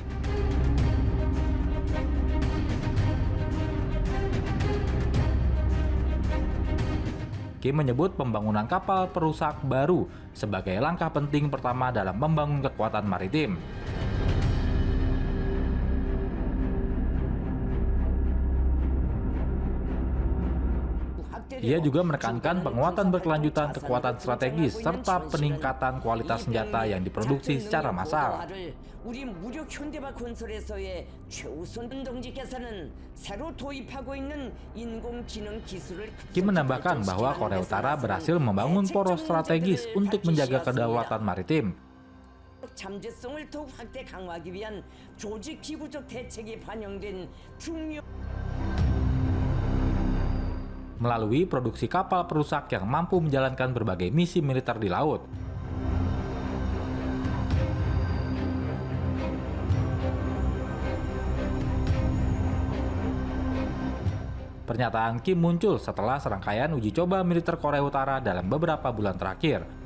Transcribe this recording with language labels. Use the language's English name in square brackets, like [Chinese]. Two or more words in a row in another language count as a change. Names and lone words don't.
[Indonesian] Kim menyebut pembangunan kapal perusak baru sebagai langkah penting pertama dalam membangun kekuatan maritim. Ia juga menekankan penguatan berkelanjutan kekuatan strategis serta peningkatan kualitas senjata yang diproduksi secara massal. [Korean] 우리 무력 현대화 건설에서의 최우선 동지께서는 새로 도입하고 있는 인공지능 기술을 [Indonesian] Kim menambahkan bahwa Korea Utara berhasil membangun poros strategis untuk menjaga kedaulatan maritim. [Korean] 잠재성을 더욱 확대 강화하기 위한 조직 기구적 대책이 반영된 중요 [Indonesian] Melalui produksi kapal perusak yang mampu menjalankan berbagai misi militer di laut. Pernyataan Kim muncul setelah serangkaian uji coba militer Korea Utara dalam beberapa bulan terakhir.